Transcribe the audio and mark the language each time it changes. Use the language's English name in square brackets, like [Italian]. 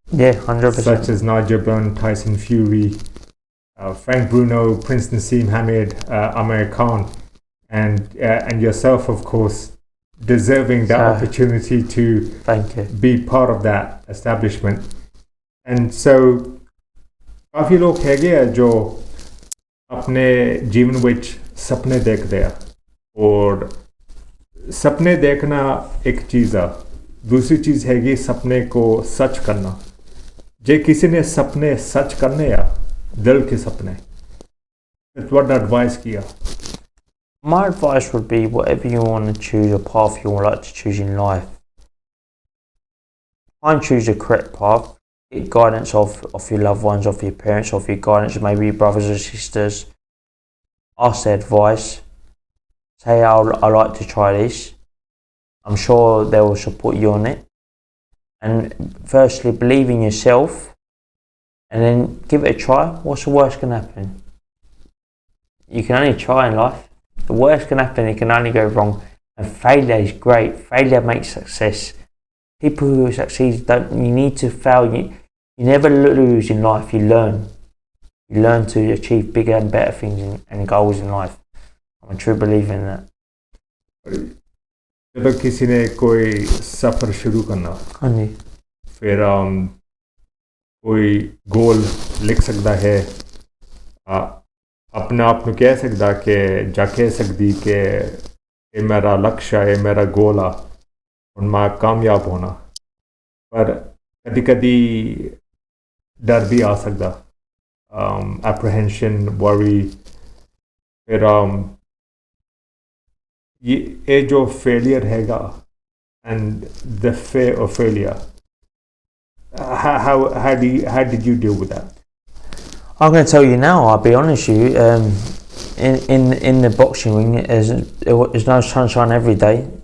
[English] Yeah, 100%. Such as Nigel Benn, Tyson Fury, Frank Bruno, Prince Nassim Hamid, Amir Khan, and yourself, of course, deserving that opportunity to be part of that establishment. And so [Hindi] काफ़ी लोग हैगे आ जो अपने जीवन विच सपने देखते हैं, और सपने देखना एक चीज़ है, दूसरी चीज़ हैगी सपने को सच करना. जे किसी ने सपने सच करने या दिल के सपने, [English] what advice [Hindi] किया? [English] My advice would be, whatever you want to choose, a path you would like to choose in life, try and choose the correct path. Get guidance of your loved ones, of your parents, of your guidance, maybe your brothers or sisters. Ask their advice. Say, I like to try this. I'm sure they will support you on it. And firstly, believe in yourself, and then give it a try. What's the worst can happen? You can only try in life. The worst can happen, it can only go wrong. And failure is great. Failure makes success. People who succeed, you need to fail. You never lose in life, you learn. You learn to achieve bigger and better things and goals in life. I'm a true believer in that. [Hindi] जब किसी ने कोई सफ़र शुरू करना, फिर कोई गोल लिख सकता है, अपने आप को कह सकता कि जाके सकती कि ये मेरा लक्ष्य है, मेरा गोल है, उनमें कामयाब होना. पर कदी कदी डर भी आ सकता, [English] apprehension, worry. [Hindi] फिर ये जो failure हैगा, [English] and the fear of failure, how did you deal with that? I'm going to tell you now, I'll be honest with you, in the boxing ring, there's no sunshine every day.